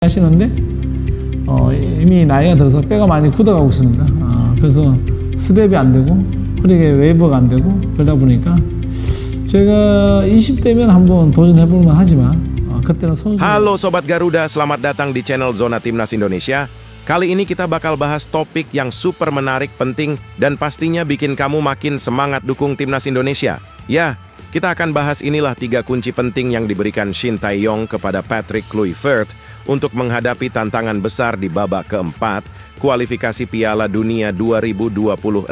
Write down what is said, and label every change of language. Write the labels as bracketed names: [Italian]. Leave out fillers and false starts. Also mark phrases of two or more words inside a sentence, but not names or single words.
[Korean] 하시는데 이미 나이가 들어서 뼈가 많이 굳어가고 있습니다. 그래서 스텝이 안 되고 허리에 웨이브가 안 되고 그러다 보니까 제가 20대면 한번 도전해볼 만하지만 그때는 선수. [Indonesian] Halo Sobat Garuda, selamat datang di channel Zona Timnas Indonesia. Kali ini kita bakal bahas topik yang super menarik, penting, dan pastinya bikin kamu makin semangat dukung Timnas Indonesia. Ya, kita akan bahas inilah 3 kunci penting yang diberikan Shin Tae-yong kepada Patrick Kluivert untuk menghadapi tantangan besar di babak keempat, kualifikasi Piala Dunia 2026.